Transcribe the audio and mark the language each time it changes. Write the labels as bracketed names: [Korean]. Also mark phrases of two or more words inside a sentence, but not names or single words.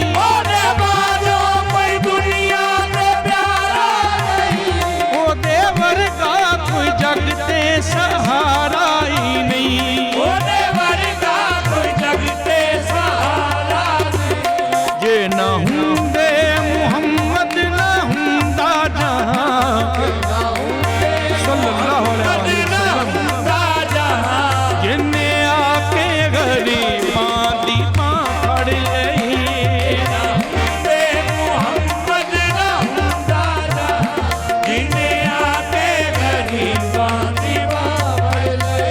[Punjabi] ਓਦੇ ਬਾਝੋਂ ਕੋਈ ਦੁਨੀਆ ਤੇ ਪਿਆਰਾ ਨਹੀਂ ਓਦੇ ਵਰਗਾ ਕੋਈ ਜੱਗ ਤੇ ਸਹਾਰਾ ਹੀ ਨਹੀਂ ਓਦੇ ਵਰਗਾ ਕੋਈ ਜੱਗ ਤੇ ਸਹਾਰਾ ਨਹੀਂ ਜੇ ਨਾ ਹੁੰਦੇ ਮੁਹੰਮਦ ਨਾ ਹੁੰਦਾ ਜਹਾਂ [Arabic] صلى الله عليه وسلم [Punjabi] ਜਿੰਨੇ ਆ ਕੇ ਗ਼ਰੀਬਾਂ ਦੀ ਬਾਂਹ ਫੜ ਲਈ ਮੁਹੰਮਦ ਨਾ ਹੁੰਦਾ ਜਿੰਨੇ ਆ ਕੇ ਗ਼ਰੀਬਾਂ ਦੀ ਬਾਂਹ ਫੜ ਲਈ